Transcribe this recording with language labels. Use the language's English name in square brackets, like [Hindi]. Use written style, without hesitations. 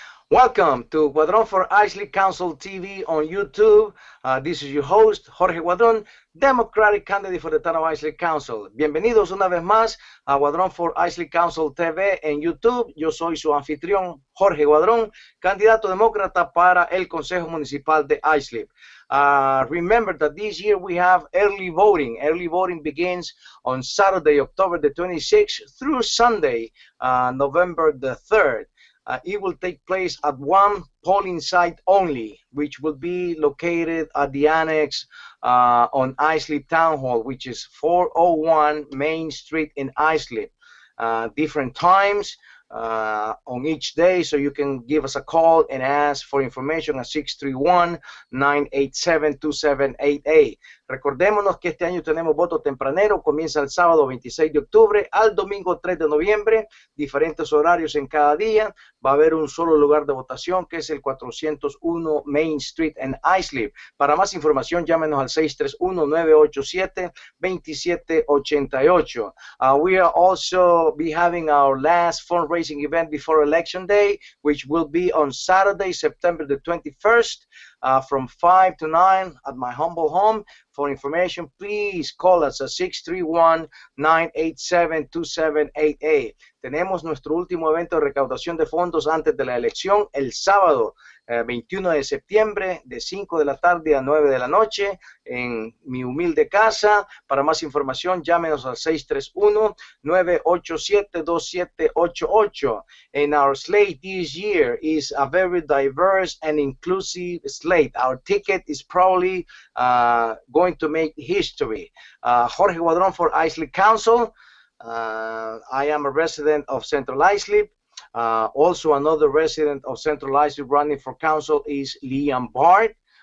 [English] Welcome to Guadron for Islip Council TV on YouTube. This is your host, Jorge Guadron, Democratic candidate for the town of Islip Council. [Spanish] Bienvenidos una vez más a Guadron for Islip Council TV en YouTube. Yo soy su anfitrión, Jorge Guadron, candidato demócrata para el Consejo Municipal de Islip. [English] Remember that this year we have early voting. Early voting begins on Saturday, October the 26th through Sunday, November the 3rd. It will take place at one polling site only, which will be located at the annex on Islip Town Hall, which is 401 Main Street in Islip. Different times on each day, so you can give us a call and ask for information at 631-987-2788. [Spanish] Recordémonos que este año tenemos voto tempranero, comienza el sábado 26 de octubre al domingo 3 de noviembre, diferentes horarios en cada día. Va a haber un solo lugar de votación, que es el 401 Main Street en Islip. Para más información, llámenos al 631-987-2788. [English] We will also be having our last fundraising event before Election Day, which will be on Saturday, September the 21st. From 5 to 9 at my humble home. For information, please call us at 631-987-2788. [Spanish] Tenemos nuestro último evento de recaudación de fondos antes de la elección el sábado 21 de septiembre de 5 de la tarde a 9 de la noche en mi humilde casa. Para más información, llámenos al 631-987-2788. [English] And our slate this year is a very diverse and inclusive slate. Our ticket is probably going to make history. Jorge Guadron for Islip Council. I am a resident of Central Islip. Also, another resident of Central Islip running for council is Liam Bart.